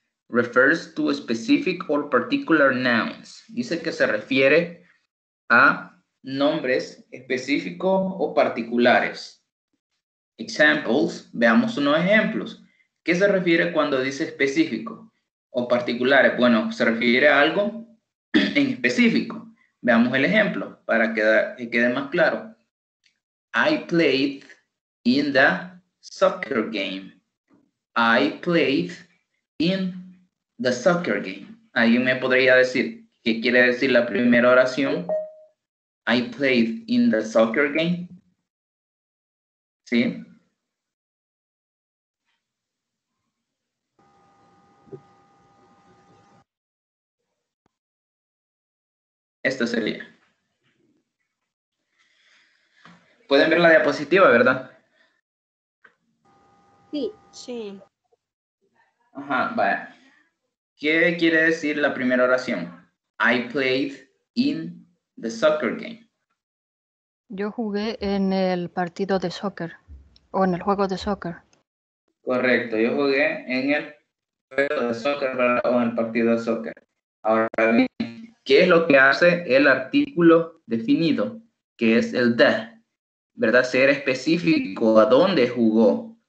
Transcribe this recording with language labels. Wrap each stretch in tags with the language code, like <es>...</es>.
<en>Refers to specific or particular nouns.</en> <es>Dice que se refiere a nombres específicos o particulares. Examples, veamos unos ejemplos. ¿Qué se refiere cuando dice específico o particulares? Bueno, se refiere a algo en específico. Veamos el ejemplo para que quede más claro.</es> <en>I played in the soccer game. I played in the soccer game.</en> <es>¿Alguien me podría decir qué quiere decir la primera oración?</es> <en>I played in the soccer game.</en> <es>¿Sí? Esto sería. Pueden ver la diapositiva, ¿verdad? Sí. Sí. Ajá, vaya. ¿Qué quiere decir la primera oración?</es> <en>I played in the soccer game.</en> <es>Yo jugué en el partido de soccer o en el juego de soccer. Correcto, yo jugué en el juego de soccer, ¿verdad? O en el partido de soccer. Ahora bien, ¿qué es lo que hace el artículo definido? Que es el the, ¿verdad? Ser específico a dónde jugó.</es>